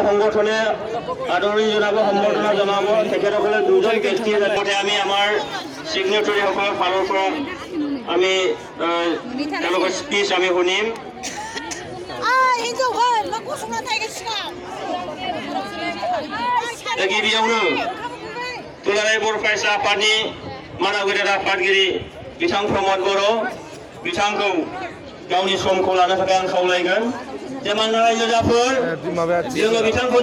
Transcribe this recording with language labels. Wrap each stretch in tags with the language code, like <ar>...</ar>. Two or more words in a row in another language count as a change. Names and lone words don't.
<as>সংগঠনে আদৰণি জনাব সম্বৰ্ধনা জনাব তেখেতসকলে দুজন ব্যক্তিয়ে যাতে আমি আমাৰ চিগনেটৰীসকলৰ ফালৰ পৰা আমি তেওঁলোকৰ স্পীচ আমি শুনিম</as> <brx>गिबियावनो दुलाराय बर' फरायसा आफादनि मानाव गेदेर आफादगिरि बिथां प्रमद बर' बिथांखौ गावनि समखौ लानो थाखाय आं खावलायगोन जे मानोना रायजोफोर जोङो बिथांखौ</brx>